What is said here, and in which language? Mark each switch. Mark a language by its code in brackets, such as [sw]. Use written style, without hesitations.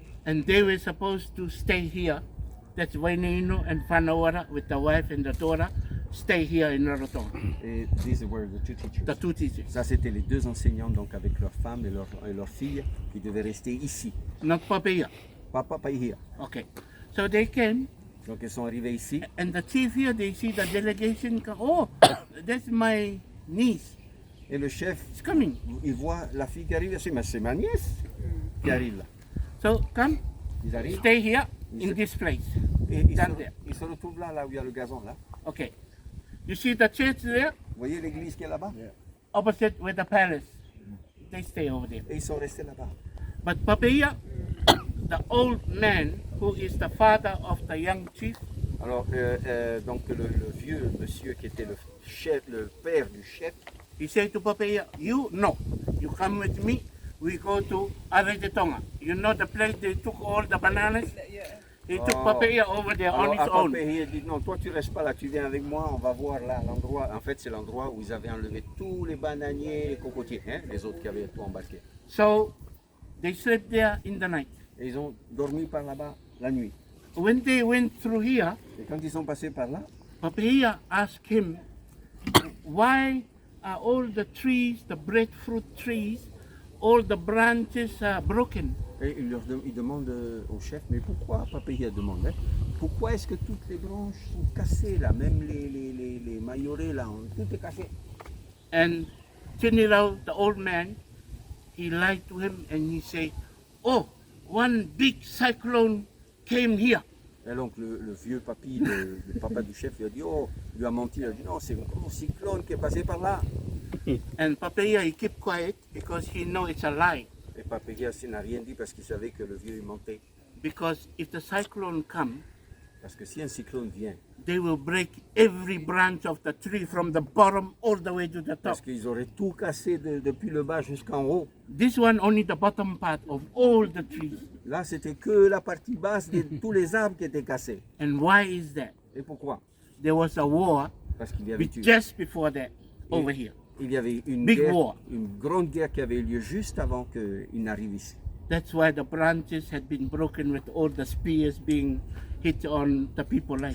[en] And they were supposed to stay here. That's Waineino and Fanawara with the wife and the daughter stay here in Rarotonga. Et these were the two teachers. The two teachers. [fr] Ça, c'était les 2 enseignants, donc avec leurs femmes et leurs filles, qui devaient rester ici. [en] Not Papaya. [fr] Papa, pas here. [en] Okay. So they came, [fr] Donc ils sont arrivés ici. [en] and the chief here, they see the delegation come. Oh, that's my niece. [fr] Et le chef, [en] It's coming. [fr] il voit la fille qui arrive. Il dit, mais c'est ma nièce qui arrive là. [en] So come, [fr] Ils arrivent. [en] stay here in this place. [fr] Et [en] Down there. [fr] ils se retrouvent là, là où il y a le gazon là. [en] Okay. You see the church there, [fr] Vous voyez l'église qui est là-bas? [en] opposite with the palace. They stay over there. [fr] Et ils sont restés là-bas. [en] But Papaya, the old man who is the father of the young chief, [fr] Alors, donc le vieux monsieur qui était le chef, le père du chef, [en] he said to Papaya, you come with me. We go to Arajatonga. You know the place they took all the bananas? Yeah. He took Papaya over there on [fr] Alors, [en] his own. [fr] Papahia dit non, toi tu restes pas là, tu viens avec moi, on va voir là l'endroit. En fait, c'est l'endroit où ils avaient enlevé tous les bananiers, les cocotiers, hein, les autres qui avaient tout embarqué. [en] So they slept there in the night. [fr] Et ils ont dormi par là-bas la nuit. [en] When they went through here, [fr] Et quand ils sont passés par là, [en] Papaya asked him, why are all the trees, the breadfruit trees, all the branches are broken? [fr] et il demande au chef, mais pourquoi, Papahia demande, hein, pourquoi est-ce que toutes les branches sont cassées là, même les maillorets là, tout est cassé. [en] And Chinirao, the old man, he lied to him and he said, oh, one big cyclone came here. [fr] Et donc le vieux papy, le papa du chef, il a dit, oh, il lui a menti, il a dit, non, c'est un gros cyclone qui est passé par là. [en] And Papaya, he kept quiet because he know it's a lie. [fr] Et Papahia n'a rien dit parce qu'il savait que le vieux il mentait. [en] Because if the cyclone come, [fr] Parce que si un cyclone vient, [en] they will break every branch of the tree from the bottom all the way to the top. [fr] parce qu'ils auraient tout cassé depuis le bas jusqu'en haut. [en] This one only the bottom part of all the trees. [fr] Là, c'était que la partie basse de tous les arbres qui étaient cassés. [en] And why is that? [fr] Et pourquoi? [en] There was a war [fr] Parce qu'il y avait [en] just before that over here. [fr] il y avait une [en] Big [fr] guerre, [en] war. [fr] une grande guerre qui avait eu lieu juste avant qu'il n'arrive ici. [en] That's why the branches had been broken with all the spears being hit on the people like.